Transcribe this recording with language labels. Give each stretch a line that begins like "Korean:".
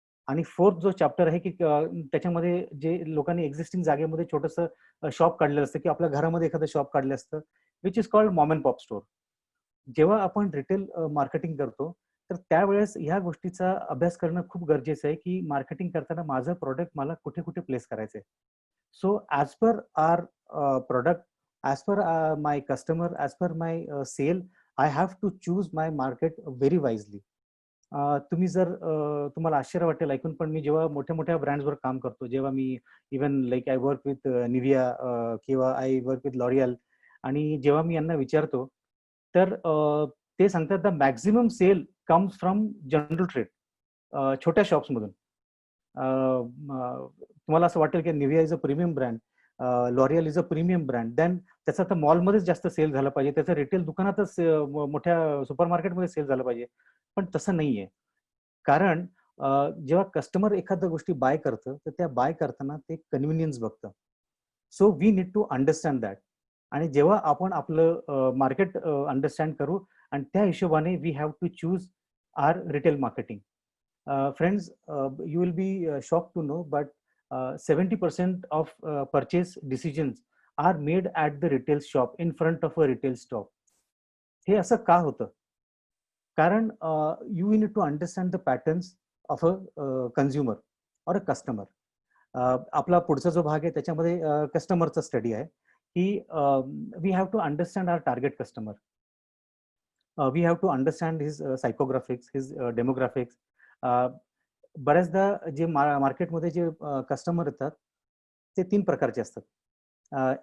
Marathi: आणि फोर्थ जो चॅप्टर आहे की त्याच्यामध्ये जे लोकांनी एक्झिस्टिंग जागेमध्ये छोटंसं शॉप काढलेलं असतं, की आपल्या घरामध्ये एखादं शॉप काढलं असतं,
English: Which is called mom and pop store.
Marathi: जेव्हा आपण रिटेल मार्केटिंग करतो, तर त्यावेळेस ह्या गोष्टीचा अभ्यास करणं खूप गरजेचं आहे, की मार्केटिंग करताना माझं प्रॉडक्ट मला कुठे कुठे प्लेस करायचंय.
English: So as per our product, as per my customer, as per my sale, I have to choose my market very wisely.
Marathi: तुम्ही जर तुम्हाला आश्चर्य वाटेल ऐकून, पण मी जेव्हा मोठ्या मोठ्या ब्रँड्सवर काम करतो, जेव्हा मी even like
English: I work with Nivea
Marathi: किंवा
English: I work with L'Oreal,
Marathi: आणि जेव्हा मी यांना विचारतो, तर ते सांगतात
English: the maximum sale comes from general trade,
Marathi: छोट्या शॉप्समधून. तुम्हाला असं वाटेल की
English: Nivea is a premium brand,
Marathi: L'Oréal is a premium brand, then त्याचा तर मॉलमध्येच जास्त सेल झाला पाहिजे, त्याचं रिटेल दुकानातच मोठ्या सुपर मार्केटमध्ये सेल झाला पाहिजे. पण तसं नाहीये. कारण जेव्हा कस्टमर एखाद्या गोष्टी बाय करतं, तर त्या बाय करताना ते convenience बघतं.
English: So we need to understand that.
Marathi: आणि जेव्हा आपण आपलं मार्केट अंडरस्टँड करू, आणि त्या हिशोबाने
English: We have to choose our retail marketing. Friends, you will be shocked to know, but 70% of purchase decisions are made at the retail shop in front of a retail store.
Marathi: हे असं का होतं?
English: कारण you need to understand the patterns of a consumer or a customer.
Marathi: आपला पुढचा जो भाग आहे त्याच्यामध्ये कस्टमरचा स्टडी आहे, की
English: We have to understand our target customer. We have to understand his psychographics, his demographics.
Marathi: बऱ्याचदा जे मार्केटमध्ये जे कस्टमर येतात, ते 3 प्रकारचे असतात.